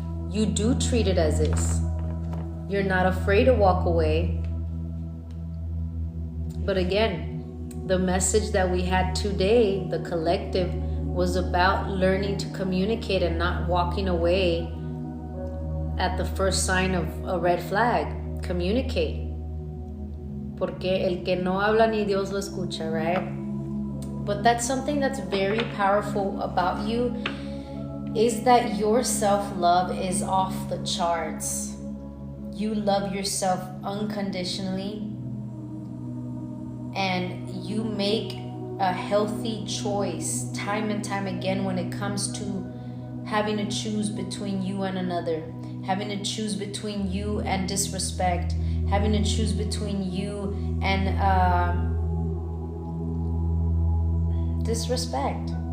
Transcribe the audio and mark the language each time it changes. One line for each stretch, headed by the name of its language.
English: You do treat it as is. You're not afraid to walk away. But again, the message that we had today, the collective, was about learning to communicate and not walking away at the first sign of a red flag. Communicate.
Spanish: Porque el que no habla ni Dios lo escucha, right?
English: But that's something that's very powerful about you, is that your self-love is off the charts. You love yourself unconditionally, and you make a healthy choice time and time again when it comes to having to choose between you and another, having to choose between you and disrespect, having to choose between you and disrespect.